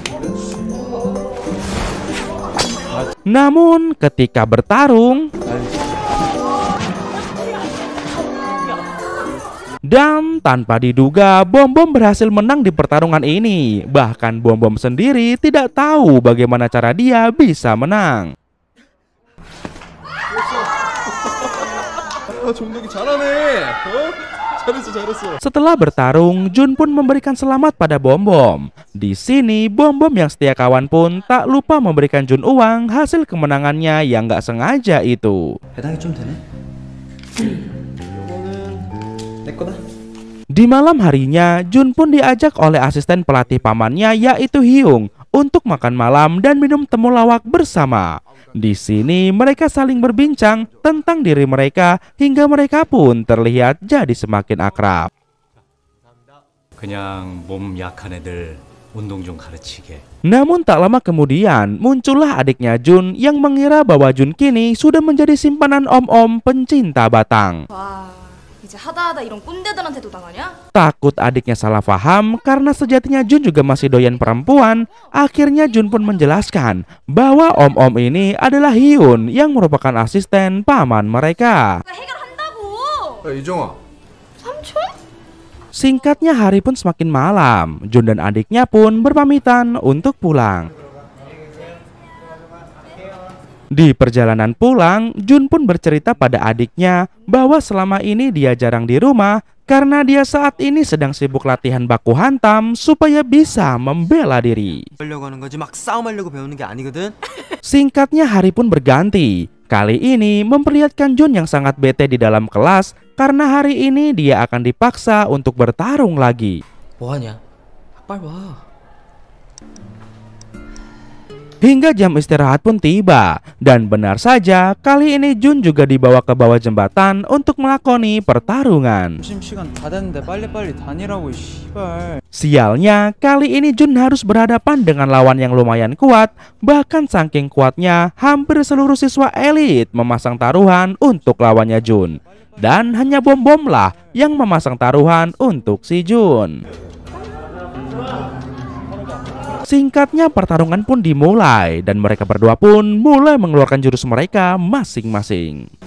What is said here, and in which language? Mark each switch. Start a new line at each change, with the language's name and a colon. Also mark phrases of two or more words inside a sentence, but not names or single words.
Indonesian: Namun ketika bertarung, dan tanpa diduga, Bom-Bom berhasil menang di pertarungan ini. Bahkan Bom-Bom sendiri tidak tahu bagaimana cara dia bisa menang.
Korean: 종덕이 잘하네.
Indonesian: Setelah bertarung, Jun pun memberikan selamat pada Bom Bom. Di sini, Bom Bom yang setia kawan pun tak lupa memberikan Jun uang hasil kemenangannya yang gak sengaja itu.
Korean: 배당이 좀 되네. 요거는 내 거다.
Indonesian: Di malam harinya, Jun pun diajak oleh asisten pelatih pamannya yaitu Hyung untuk makan malam dan minum temulawak bersama. Di sini mereka saling berbincang tentang diri mereka hingga mereka pun terlihat jadi semakin akrab.
Korean: 그냥 몸 약한 애들 운동 좀 가르치게.
Indonesian: Namun tak lama kemudian muncullah adiknya Jun yang mengira bahwa Jun kini sudah menjadi simpanan om-om pencinta batang.
Korean: 와, 이제 하다하다 이런 꼰대들한테도 당하냐?
Indonesian: Takut adiknya salah paham karena sejatinya Jun juga masih doyan perempuan. Akhirnya Jun pun menjelaskan bahwa om-om ini adalah Hyun yang merupakan asisten paman mereka.
Korean: 해결한다고! 이정아, 삼촌?
Indonesian: Singkatnya hari pun semakin malam. Jun dan adiknya pun berpamitan untuk pulang. Di perjalanan pulang, Jun pun bercerita pada adiknya bahwa selama ini dia jarang di rumah karena dia saat ini sedang sibuk latihan baku hantam supaya bisa membela diri.
Korean: 하려고 하는 거지 막 싸움하려고 배우는 게 아니거든.
Indonesian: Singkatnya hari pun berganti. Kali ini memperlihatkan Jun yang sangat bete di dalam kelas karena hari ini dia akan dipaksa untuk bertarung lagi.
Korean: 뭐 하냐? 빨리 와.
Indonesian: Hingga jam istirahat pun tiba. Dan benar saja, kali ini Jun juga dibawa ke bawah jembatan untuk melakoni pertarungan.
Korean: 점심시간 다 됐는데 빨리빨리 다니라고 씨발.
Indonesian: Sialnya, kali ini Jun harus berhadapan dengan lawan yang lumayan kuat. Bahkan saking kuatnya, hampir seluruh siswa elit memasang taruhan untuk lawannya Jun. Dan hanya Bom Bom lah yang memasang taruhan untuk si Jun. Singkatnya pertarungan pun dimulai dan mereka berdua pun mulai mengeluarkan jurus mereka masing-masing.